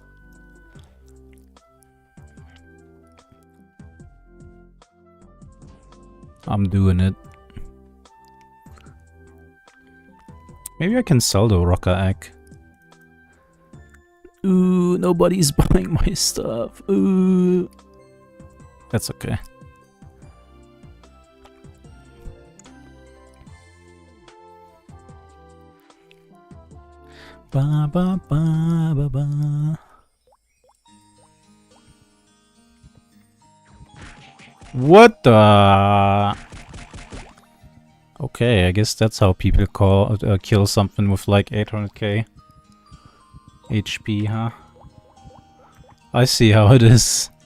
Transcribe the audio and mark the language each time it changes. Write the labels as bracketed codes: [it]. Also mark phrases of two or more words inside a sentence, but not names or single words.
[en] I'm doing it. Maybe I can sell the rocker egg. Ooh, nobody's buying my stuff. Ooh. That's okay. Ba ba ba ba ba. What the? Okay, I guess that's how people kill something with like 800k HP, huh? I see how it is.